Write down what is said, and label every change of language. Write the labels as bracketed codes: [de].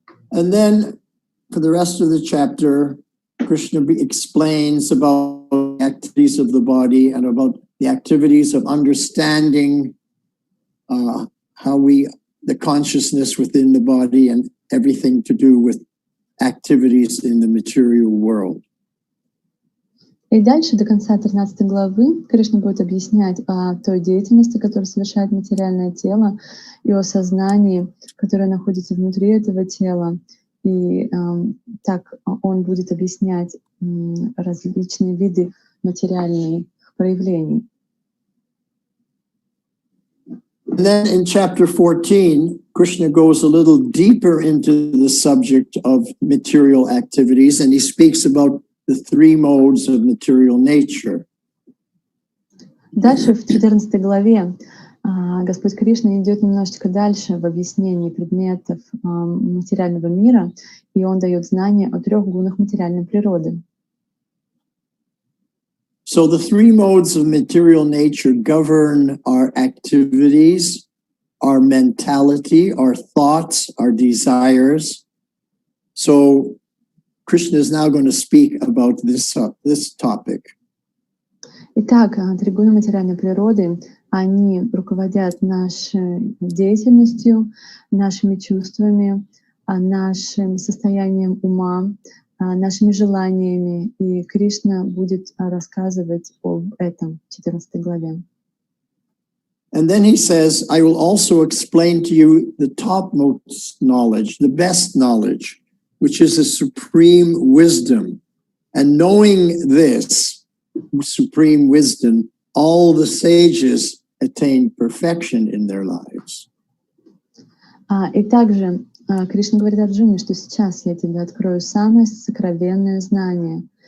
[en] And then for the rest of the chapter, Krishna explains about the activities of the body and about the activities of understanding the consciousness within the body and everything to do with activities in the material world. [ru] И дальше до конца 13 главы Кришна будет объяснять о той деятельности, которую совершает материальное тело, и о сознании, которое находится внутри этого тела. И так он будет объяснять различные виды материальных проявлений. [en] And then in chapter 14, Krishna goes a little deeper into the subject of material activities, and he speaks about the three modes of material nature. [ru] Дальше в 14 главе Господь Кришна идет немножечко дальше в объяснении предметов материального мира, и он дает знания о трех гунах материальной природы. [en] So the three modes of material nature govern our activities, our mentality, our thoughts, our desires. So Krishna is now going to speak about this topic. [ru] Итак, три гуна материальной природы, они руководят нашей деятельностью, нашими чувствами, нашим состоянием ума, нашими желаниями. И Кришна будет рассказывать об этом в 14 главе. [en] And then he says, I will also explain to you the topmost knowledge, the best knowledge, which is a supreme wisdom. And knowing this supreme wisdom, all the sages attain perfection in their lives. [ru] И также Кришна говорит Арджуне, что сейчас я тебе открою самое сокровенное знание.